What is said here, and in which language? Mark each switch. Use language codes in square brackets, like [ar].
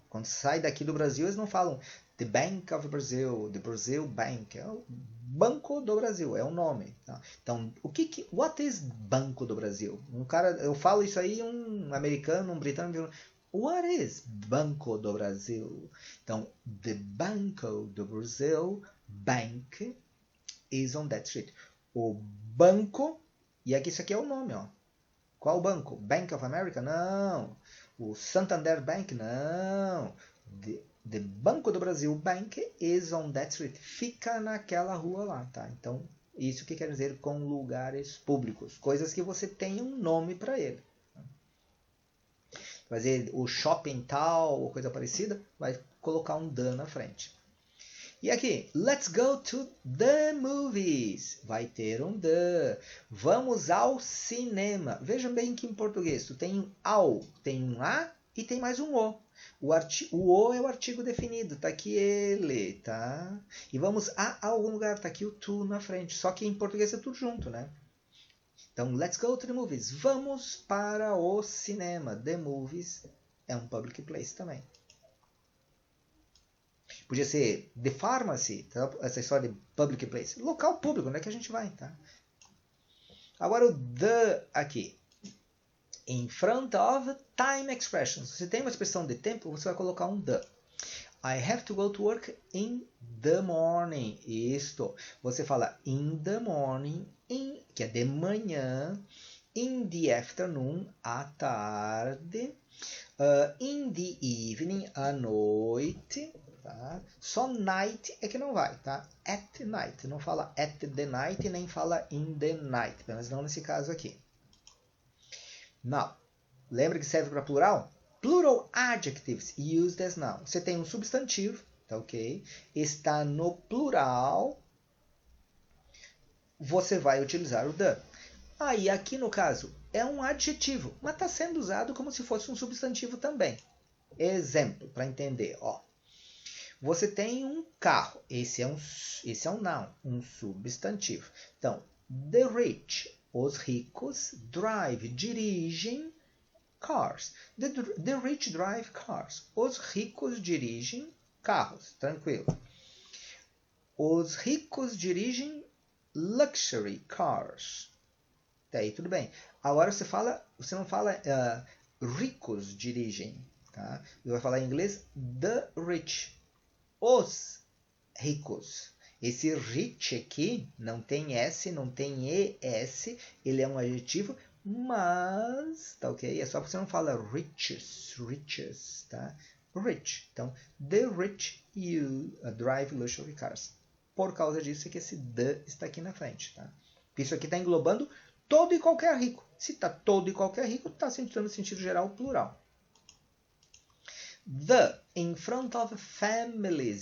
[pt] Quando sai daqui do Brasil, eles não falam [en] The Bank of Brazil, the Brazil Bank. [pt] É o Banco do Brasil, é o nome. Tá? Então, [en] what is Banco do Brasil? [pt] Eu falo isso aí, um americano, um britânico, [en] what is Banco do Brasil? Então, the Banco do Brasil, bank, is on that street. [pt] O banco, e aqui isso aqui é o nome, ó. Qual banco? Bank of America? Não. O Santander Bank? Não. [en] The Banco do Brasil Bank is on that street. [pt] Fica naquela rua lá, tá? Então, isso que quer dizer com lugares públicos. Coisas que você tem um nome para ele. fazer o shopping tal ou coisa parecida, vai colocar um the na frente. E aqui, [en] let's go to the movies. [pt] Vai ter um the. Vamos ao cinema. Vejam bem que em português tu tem um ao, tem um a e tem mais um o. O o é o artigo definido, tá aqui ele, tá? E vamos a algum lugar, tá aqui o to na frente. Só que em português é tudo junto, né? [en] Então, let's go to the movies. [pt] Vamos para o cinema. The movies é um public place também. Podia ser the pharmacy, tá? Essa história de public place. Local público, onde é que a gente vai, tá? Agora o the aqui. [en] In front of time expressions. [pt] Se tem uma expressão de tempo, você vai colocar um the. [en] I have to go to work in the morning. [pt] Isto. Você fala [en] in the morning, [pt] que é de manhã. [en] In the afternoon, [pt] à tarde. [en] In the evening, [pt] à noite. Tá? Só night é que não vai, tá? [en] At night. [pt] Não fala [en] at the night, [pt] nem fala [en] in the night. [pt] Pelo menos não nesse caso aqui. Now, lembra que serve para plural? [en] Plural adjectives used as noun. [pt] Você tem um substantivo, tá ok? Está no plural. Você vai utilizar o the. Aí, aqui no caso, é um adjetivo, mas está sendo usado como se fosse um substantivo também. Exemplo, para entender, ó. Você tem um carro. Esse é um noun, um substantivo. Então, the rich, os ricos, drive, dirigem cars. [en] The rich drive cars. [pt] Os ricos dirigem carros. Tranquilo. Os ricos dirigem luxury cars. Daí tudo bem. Agora você não fala ricos dirigem. Tá? Você vai falar em inglês [en] the rich. [pt] Os ricos. Esse rich aqui não tem S, não tem ES, ele é um adjetivo, mas, tá ok? É só porque você não fala riches, tá? [en] Rich. Então, the rich drive luxury cars. [pt] Por causa disso é que esse the está aqui na frente, tá? Isso aqui está englobando todo e qualquer rico. Se está todo e qualquer rico, está no sentido geral plural. [en] The, in front of families.